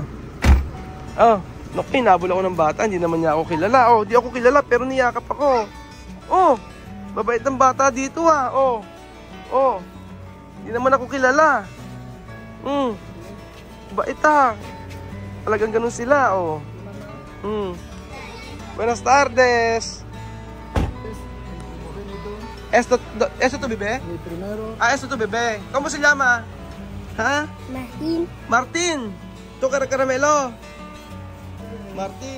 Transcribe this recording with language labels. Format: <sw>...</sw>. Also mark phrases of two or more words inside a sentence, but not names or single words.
<tl>Oh, naku, hinabol ako ng bata. Hindi naman niya ako kilala. Oh, di ako kilala pero niyakap ako. Oh, babait ng bata dito ha. Oh. Oh. Hindi naman ako kilala. Bait ha. Talagang ganun sila, oh.</tl> <es>Buenas tardes. Esto tu bebé? El primero. Ah, esto tu bebé. ¿Cómo se llama? ¿Ha? Martín. Martín. ¿Tu caramelo? Martín.</es>